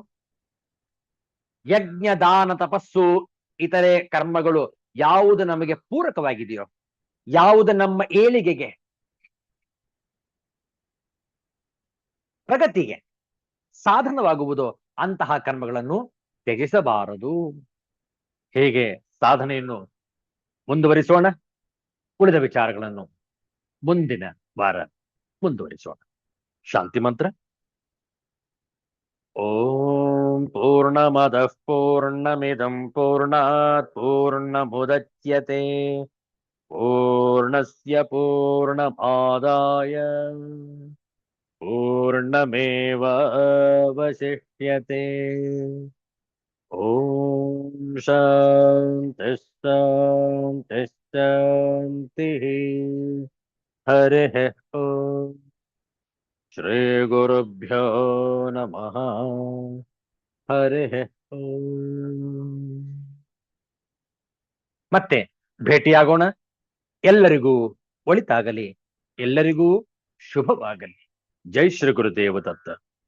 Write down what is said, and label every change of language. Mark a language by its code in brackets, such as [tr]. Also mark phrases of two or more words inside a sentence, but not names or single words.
[kn] ಯಜ್ಞ, ದಾನ, ತಪಸ್ಸು, ಇತರೆ ಕರ್ಮಗಳು ಯಾವುದು ನಮಗೆ ಪೂರಕವಾಗಿದೆಯೋ, ಯಾವುದು ನಮ್ಮ ಏಳಿಗೆಗೆ, ಪ್ರಗತಿಗೆ ಸಾಧನವಾಗುವುದೋ ಅಂತಹ ಕರ್ಮಗಳನ್ನು ತ್ಯಜಿಸಬಾರದು. ಹೇಗೆ ಸಾಧನೆಯನ್ನು ಮುಂದುವರಿಸೋಣ. ಉಳಿದ ವಿಚಾರಗಳನ್ನು ಮುಂದಿನ ವಾರ ಮುಂದುವರಿಸೋಣ. ಶಾಂತಿ ಮಂತ್ರ. [sa] ಓಂ ಪೂರ್ಣಮದಃ ಪೂರ್ಣಮಿದಂ ಪೂರ್ಣಾತ್ ಪೂರ್ಣಮುದಚ್ಯತೆ ಪೂರ್ಣಸ್ಯ ಪೂರ್ಣಮಾದಾಯ ಪೂರ್ಣಮೇವಾವಶಿಷ್ಯತೆ. ಓಂ ಶಾಂತಿ ಶಾಂತಿ ಶಾಂತಿ. ಹರಿಃ ಓಂ. ಶ್ರೀ ಗುರುಭ್ಯೋ ನಮಃ. ಹರಿಃ ಓಂ. [kn] ಮತ್ತೆ ಭೇಟಿಯಾಗೋಣ. ಎಲ್ಲರಿಗೂ ಒಳಿತಾಗಲಿ, ಎಲ್ಲರಿಗೂ ಶುಭವಾಗಲಿ. ಜೈ ಶ್ರೀ ಗುರುದೇವ ದತ್ತ.